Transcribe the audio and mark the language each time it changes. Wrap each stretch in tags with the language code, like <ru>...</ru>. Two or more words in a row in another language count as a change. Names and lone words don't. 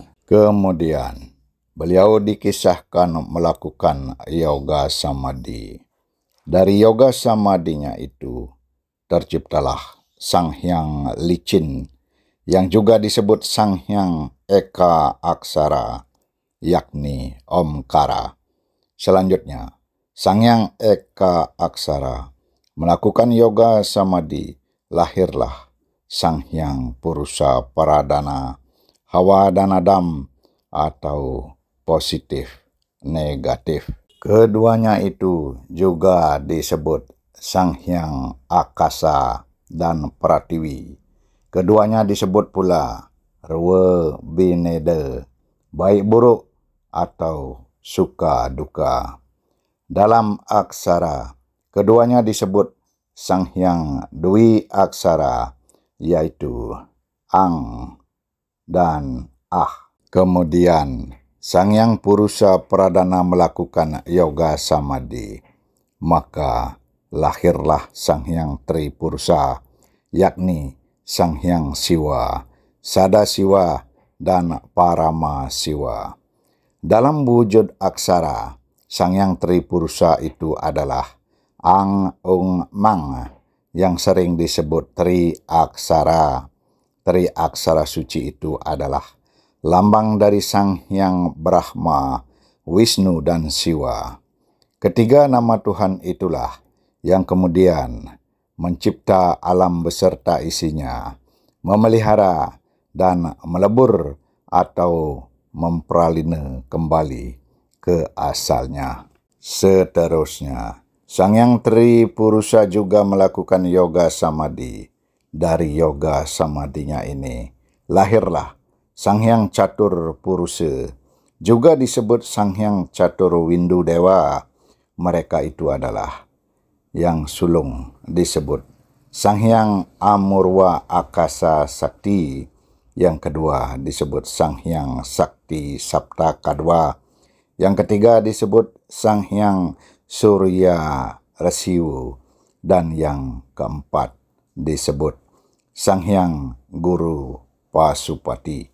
<id>Kemudian, beliau dikisahkan melakukan yoga samadhi. Dari yoga samadinya itu, terciptalah Sang Hyang Licin, yang juga disebut Sang Hyang Eka Aksara, yakni Omkara. Selanjutnya, Sang Hyang Eka Aksara melakukan yoga samadhi, lahirlah Sang Hyang Purusa Paradana, Hawa dan Adam, atau positif negatif. Keduanya itu juga disebut Sang Hyang Akasa dan Pratiwi. Keduanya disebut pula Rewa Bineda, baik buruk atau suka duka. Dalam aksara, keduanya disebut Sang Hyang Dwi Aksara, yaitu Ang dan Ah. Kemudian, Sang Hyang Purusa Pradana melakukan yoga samadhi, maka lahirlah Sang Hyang Tri Purusa, yakni Sang Hyang Siwa, Sada Siwa, dan Parama Siwa. Dalam wujud aksara, Sang Hyang Tri Purusa itu adalah Ang Ung Mang, yang sering disebut Tri Aksara. Tri Aksara suci itu adalah lambang dari Sang Hyang Brahma, Wisnu, dan Siwa. Ketiga nama Tuhan itulah yang kemudian mencipta alam beserta isinya, memelihara dan melebur atau mempraline kembali ke asalnya. Seterusnya, Sang Hyang Tri Purusa juga melakukan yoga samadhi. Dari yoga samadhinya ini, lahirlah Sang Hyang Catur Purusa, juga disebut Sang Hyang Catur Windu Dewa. Mereka itu adalah yang sulung disebut Sang Hyang Amurwa Akasa Sakti, yang kedua disebut Sang Hyang Sakti Sapta Kadwa, yang ketiga disebut Sang Hyang Surya Resiwu, dan yang keempat disebut Sang Hyang Guru Pasupati.</id>